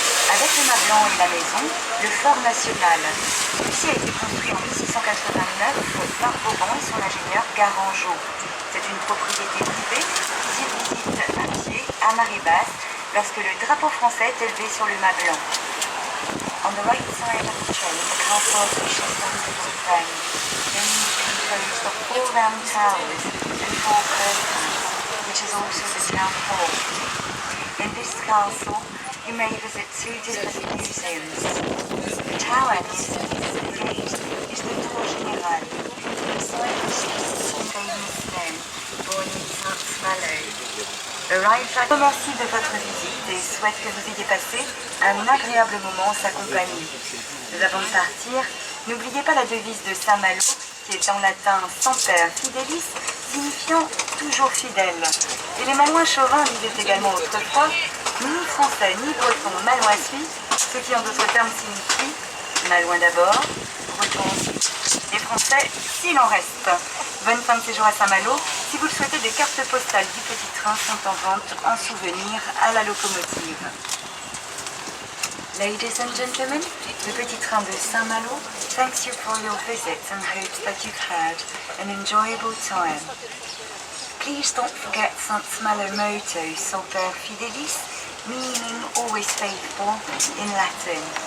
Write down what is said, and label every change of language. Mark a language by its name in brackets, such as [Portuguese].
[French] Avec le mât blanc et la maison, le fort national. Celui-ci a été construit en 1689 par Vauban et son ingénieur Garangeau. C'est une propriété privée qui s'y visite à pied, à marée basse, lorsque le drapeau français est élevé sur le mât blanc. [English] On the right side of the train, the castle of Château-de-Bretagne, composed of 4 round towers and 4 curtains, which is also the town hall. In this castle, you may visit 2 different museums. The tower near the gate is the Tour Général, beside which is a famous stone born in Saint-Malo. [French] Je vous remercie de votre visite et souhaite que vous ayez passé un agréable moment en sa compagnie. Mais avant de partir, n'oubliez pas la devise de Saint-Malo, qui est en latin Semper Fidelis, signifiant toujours fidèle. Et les Malouins chauvins disaient également autrefois, ni français ni breton, Malouin suit, ce qui en d'autres termes signifie Malouin d'abord, breton ensuite. Les Français, s'il en reste. Bonne fin de séjour à Saint-Malo. Si vous le souhaitez, des cartes postales du petit train sont en vente en souvenir à la locomotive. [English] Ladies and gentlemen, le petit train de Saint-Malo thanks you for your visit and hopes that you've had an enjoyable time. Please don't forget Saint-Malo motto, Semper Fidelis, meaning always faithful in Latin.